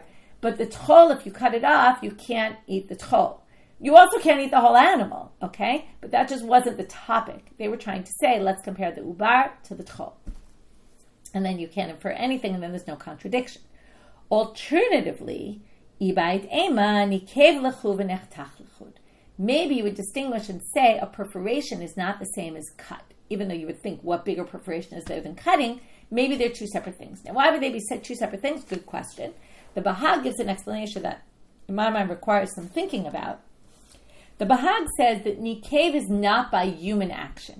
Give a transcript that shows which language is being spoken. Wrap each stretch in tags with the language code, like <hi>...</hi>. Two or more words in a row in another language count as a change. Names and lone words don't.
<en>But the tchol, if you cut it off, you can't eat the tchol. You also can't eat the whole animal, okay? But that just wasn't the topic. They were trying to say, let's compare the ubar to the tchol. And then you can't infer anything, and then there's no contradiction. Alternatively,</en> <arc>איבעית אימא ניקב לחוד ונחתך לחוד.</arc> <en>Maybe you would distinguish and say a perforation is not the same as cut. Even though you would think what bigger perforation is there than cutting, maybe they're 2 separate things. Now, why would they be 2 separate things? Good question. The Bahag gives an explanation that, in my mind, requires some thinking about. The Bahag says that nikev is not by human action.</en>